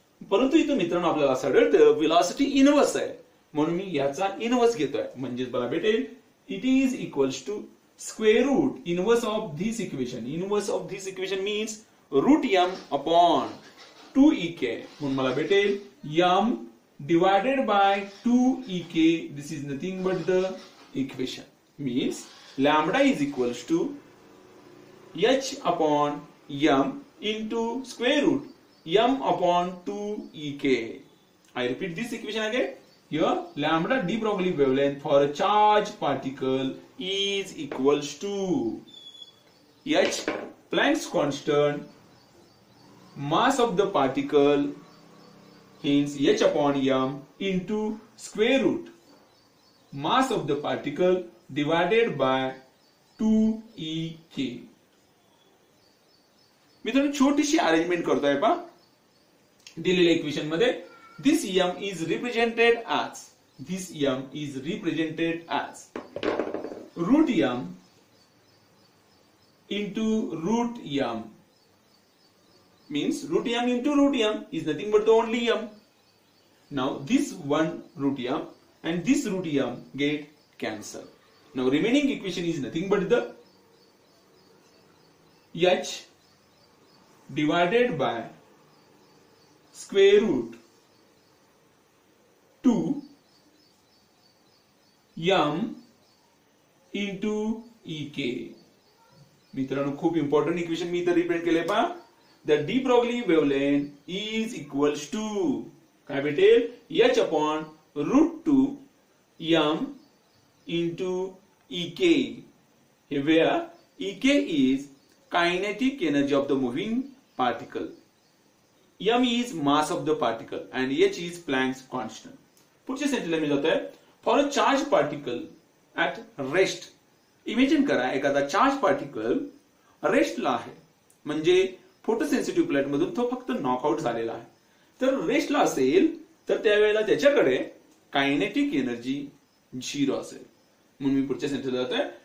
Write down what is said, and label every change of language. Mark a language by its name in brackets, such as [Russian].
[Marathi] परंतु इथं मित्रांनो आपल्याला असं आढळतं व्हेलॉसिटी इनवर्स आहे, म्हणून मी याचा इनवर्स घेतोय. म्हणजे मला भेटेल [English] It is equals to square root inverse of this equation. Inverse of this equation means root m upon 2 ek. [Marathi] म्हणून मला भेटेल [English] m divided by 2 ek. This is nothing but the equation. Means lambda is equals to h upon m into square root m upon 2 ek. I repeat this equation again. Here lambda de Broglie wavelength for a charged particle is equals to h Planck's constant, mass of the particle, hence h upon m into square root mass of the particle divided by 2 ek. [Marathi] मित्रांनो छोटीशी arrangement करतोय पहा दिलेल्या equation मध्ये. [English] This m is represented as root m into root m. Means root m into root m is nothing but the only m. Now this one root m and this root m get cancelled. Now remaining equation is nothing but the h divided by square root 2 m into ek. [Marathi] मित्रांनो खूप important equation मी इथे represent केले पहा. [English] the de Broglie wavelength is equals to [Marathi] काय भेटेल [English] h upon root 2 m into ek. Where ek is kinetic energy of the moving particle, m is mass of the particle and h is Planck's constant. [Marathi] पुढच्या सेंटेन्सला मी जातोय. [English] for a charge particle at rest [Marathi] imagine करा एखादा charge particle रेस्टला आहे, म्हणजे फोटोसेन्सिटिव्ह plate मधून तो फक्त knockout झालेला आहे. तर रेस्टला असेल तर त्यावेळेला त्याच्याकडे कायनेटिक एनर्जी 0 असेल. म्हणून मी पुढच्या सेंटेन्सला जातोय.